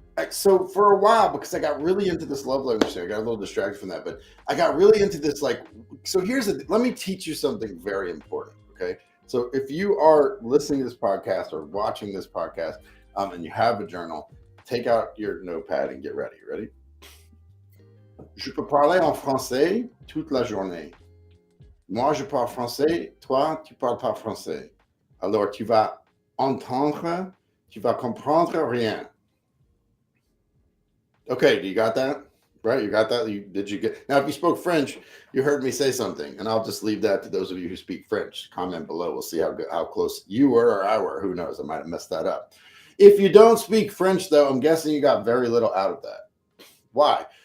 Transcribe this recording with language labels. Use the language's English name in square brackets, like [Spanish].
[English] So for a while, because I got really into this love language thing, I got a little distracted from that, but I got really into this, like, so let me teach you something very important. Okay. So if you are listening to this podcast or watching this podcast, and you have a journal, take out your notepad and get ready. Ready? [French] Je peux parler en français toute la journée. Moi, je parle français. Toi, tu parles pas français. Alors, tu vas entendre, tu vas comprendre rien. [English] Okay, you got that? Right? You got that? Did you get? Now, if you spoke French, you heard me say something, and I'll just leave that to those of you who speak French. Comment below. We'll see how close you were or I were. Who knows? I might have messed that up. If you don't speak French, though, I'm guessing you got very little out of that. Why?